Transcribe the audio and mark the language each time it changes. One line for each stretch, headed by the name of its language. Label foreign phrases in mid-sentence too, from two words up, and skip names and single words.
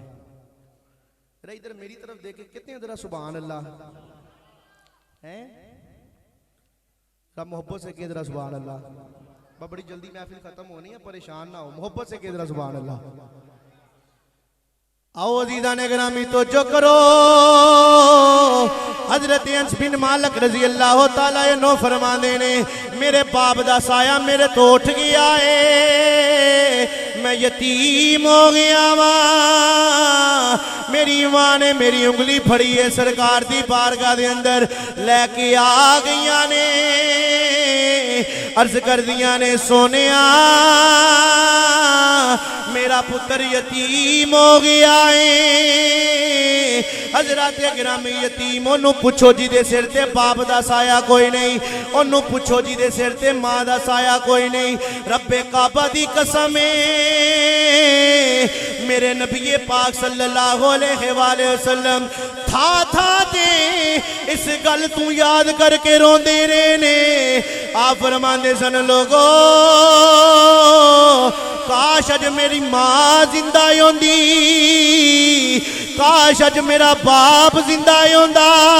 Urdu: ذرا ادھر میری طرف دیکھے کتنے ذرا
Arabic: سبحان اللہ
Urdu: ہیں، سب محبت سے کے ذرا
Arabic: سبحان اللہ.
Urdu: بڑی جلدی محفل ختم ہونی ہے، پریشان نہ ہو، محبت سے کے ذرا
Arabic: سبحان اللہ.
Punjabi: آؤ عزیزا نے گرامی تو جو کرو، حضرت انس بن مالک
Arabic: رضی اللہ تعالیٰ عنہ
Punjabi: فرماندے نے میرے باپ دا سایہ میرے تو اٹھ گیا ہے، میں یتیم ہو گیا وا, میری ماں نے میری انگلی پھڑی ہے سرکار دی بارگاہ دے اندر لیکے آ گئیا نے، عرض کر دیا نے سونیا میرا پتر یتیم ہو گیا ہے. حضرت گرامی یتیم اونو پوچھو جی دے سر تے باپ دا سایہ کوئی نہیں، اونو پوچھو جی دے سر تے ماں دا سایہ کوئی نہیں. ربِ کعبہ دی قسم میرے نبی پاک
Arabic: صلی اللہ علیہ وسلم
Punjabi: تھا دے اس گل تو یاد کرکے روندے رہے نے. آپ فرماندے سن لوگو کاش اج میری ماں زندہ ہوندی، کاش اج میرا باپ زندہ ہوندا.